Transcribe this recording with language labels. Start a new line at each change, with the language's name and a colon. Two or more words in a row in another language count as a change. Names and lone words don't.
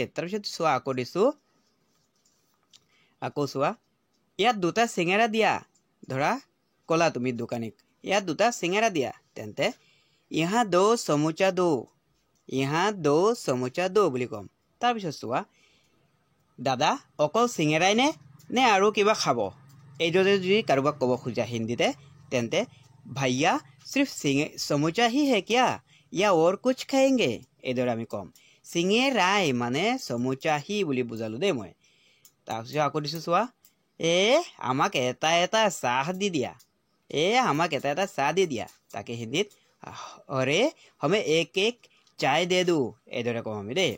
Assamese: তাৰপিছত চোৱা আকৌ দিছোঁ আকৌ চোৱা ইয়াত দুটা চিঙেৰা দিয়া ধৰা ক'লা তুমি দোকানীক ইয়াত দুটা চিঙেৰা দিয়া তেন্তে
Hindi: यहाँ दो समोसा दो यहाँ दो समोसा दो
Assamese: বুলি ক'ম। তাৰপিছত চোৱা দাদা অকল চিঙেৰাই নে আৰু কিবা খাব এইদৰে যদি কাৰোবাক ক'ব খোজা হিন্দীতে তেন্তে ভাইয়া
Hindi: सिर्फ समूचा ही है क्या या और कुछ खाएंगे
Assamese: এইদৰে আমি ক'ম। চিঙেৰাই মানে
Hindi: समोसा ही
Assamese: বুলি বুজালো দেই মই। তাৰপিছত আকৌ দিছোঁ চোৱা আমাক এটা এটা চাহ দি দিয়া আমাক এটা এটা চাহ দি দিয়া তাকে হিন্দীত
Hindi: अरे हमें एक एक चाय दे दो
Assamese: এইদৰে ক'ম আমি দেই।